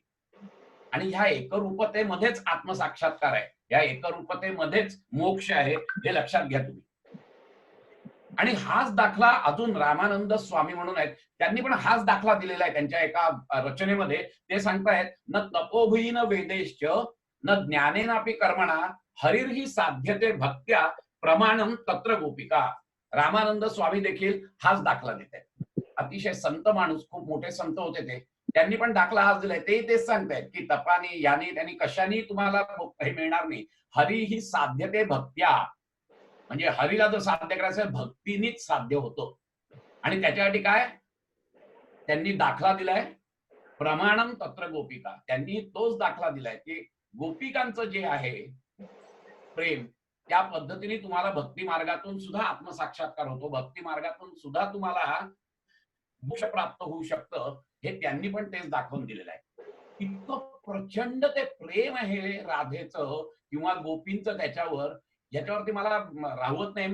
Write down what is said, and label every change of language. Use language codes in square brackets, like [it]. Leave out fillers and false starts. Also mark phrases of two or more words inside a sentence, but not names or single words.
[mr] आणि ह्या एकरूपतेमध्येच आत्मसाक्षात्कार आहे, या एकरूपतेमध्येच मोक्ष आहे, हे लक्षात घ्या तुम्ही. आणि हाच दाखला अजून रामानंद स्वामी म्हणून आहेत, त्यांनी पण हाच दाखला दिलेला आहे त्यांच्या एका रचनेमध्ये. ते सांगतायत, [sa] न तपोभूयी न वेदेश्च न ज्ञानेनापि कर्मणा हरिर्हि साध्यते भक्त्या प्रमाणम तत्र गोपिका. [mr] रामानंद स्वामी देखील हाच दाखला देत आहेत. अतिशय संत माणूस, खूप मोठे संत होते ते, त्यांनी पण दाखला हाच दिलाय. तेच सांगतायत की तपानी यानी त्यांनी कशानी तुम्हाला हे मिळणार नाही. [sa] हरिहि साध्यते भक्त्या, [mr] म्हणजे हरीला जर साध्य करायचं भक्तीनीच साध्य होतं. आणि त्याच्यासाठी काय त्यांनी दाखला दिलाय, [sa] प्रमाणम तत्र गोपिका. [mr] त्यांनी तोच दाखला दिलाय की गोपिकांचं जे आहे प्रेम, त्या पद्धतीने तुम्हाला भक्ती मार्गातून सुद्धा आत्मसाक्षात्कार होतो, भक्ती मार्गातून सुद्धा तुम्हाला मोक्ष प्राप्त होऊ शकतं. हे त्यांनी पण तेच दाखवून दिलेलं आहे. इतकं प्रचंड ते प्रेम आहे राधेचं किंवा गोपींचं त्याच्यावर, याच्यावरती मला राहवत नाही.